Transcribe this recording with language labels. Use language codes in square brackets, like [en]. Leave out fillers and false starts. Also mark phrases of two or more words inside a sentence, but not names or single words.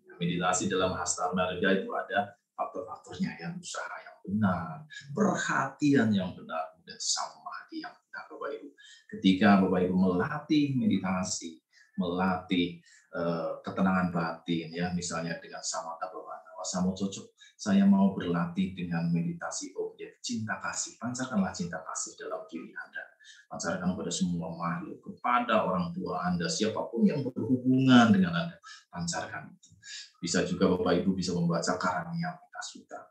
[id] Meditasi dalam Hasta Marga itu ada faktor-faktornya, yang usaha yang benar, perhatian yang benar, dan samadhi yang benar, Bapak Ibu. Ketika Bapak Ibu melatih meditasi, melatih ketenangan batin, ya, misalnya dengan [pi] samatha bhavana, [id] wasamo cocok, saya mau berlatih dengan meditasi objek cinta kasih. Pancarkanlah cinta kasih dalam diri Anda. Pancarkan kepada semua makhluk, kepada orang tua Anda, siapapun yang berhubungan dengan Anda, pancarkan itu. Bisa juga Bapak Ibu bisa membaca Karanyamita Sutta.